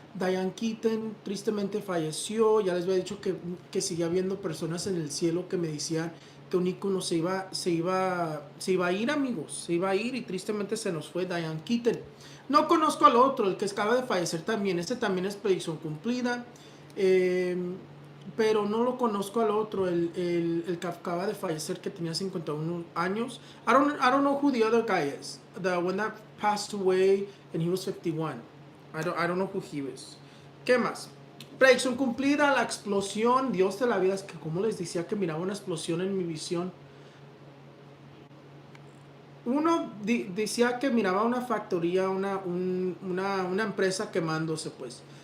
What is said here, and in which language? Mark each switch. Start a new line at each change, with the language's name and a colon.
Spanish: Diane Keaton tristemente falleció. Ya les había dicho que seguía viendo personas en el cielo que me decían que un ícono se iba a ir, amigos. Se iba a ir y tristemente se nos fue Diane Keaton. No conozco al otro, el que acaba de fallecer también. Este también es predicción cumplida. Pero no lo conozco al otro, el que acaba de fallecer, que tenía 51 años.
English: I don't know who the other guy is. The one that passed away and he was 51. I don't know who he is.
Spanish: ¿Qué más? Predicción cumplida, la explosión. Dios de la vida, es que como les decía que miraba una explosión en mi visión. Uno decía que miraba una factoría, una empresa quemándose, pues.